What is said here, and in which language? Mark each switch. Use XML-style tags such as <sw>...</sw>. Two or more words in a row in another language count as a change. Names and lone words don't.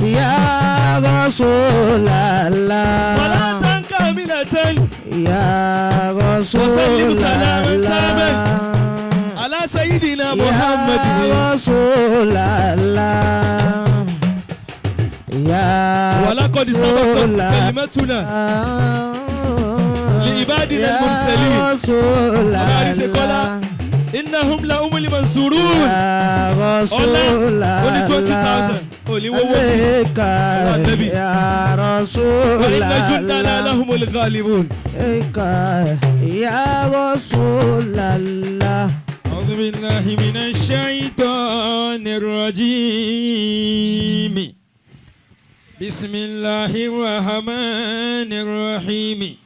<ar>يا رسول الله. صلاة كاملة. Ya وسلم سلاما تاما. رسول الله. على سيدنا محمد. يا رسول الله يا ولقد سبقت كلمتنا لعبادنا المرسلين.</ar> <yo>Ọ̀gáàrí ṣe kọ́lá.</yo> <ar>إنهم لهم المنصورون.</ar> <yo>Ọlá oní 20,000. Olíwọ́wọ́ tí.</yo> <ar>يا رسول الله. وإن جندنا لهم الغالبون. يا رسول الله. أعوذ بالله من الشيطان الرجيم. بسم الله الرحمن الرحيم.</ar>